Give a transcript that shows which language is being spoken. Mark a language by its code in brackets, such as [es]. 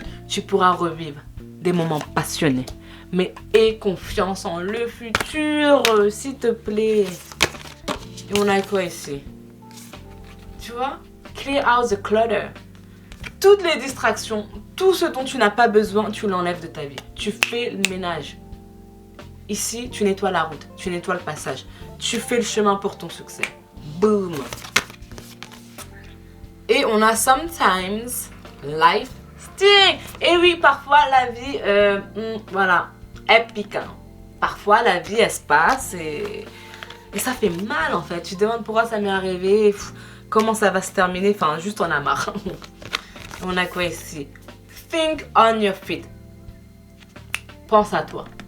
[fr] Tu pourras revivre des moments passionnés. Mais aie confiance en le futur, s'il te plaît. Et on a quoi ici? Tu vois? [en] Clear out the clutter. [fr] Toutes les distractions, tout ce dont tu n'as pas besoin, tu l'enlèves de ta vie. Tu fais le ménage. Ici, tu nettoies la route, tu nettoies le passage. Tu fais le chemin pour ton succès. Boom! Et on a [en] sometimes life sting. [fr] Et oui, parfois la vie, voilà, est piquante. Parfois la vie, elle se passe et ça fait mal en fait. Tu te demandes pourquoi ça m'est arrivé, comment ça va se terminer. Enfin, juste on a marre. On a quoi ici? [en] Think on your feet. [fr] Pense à toi.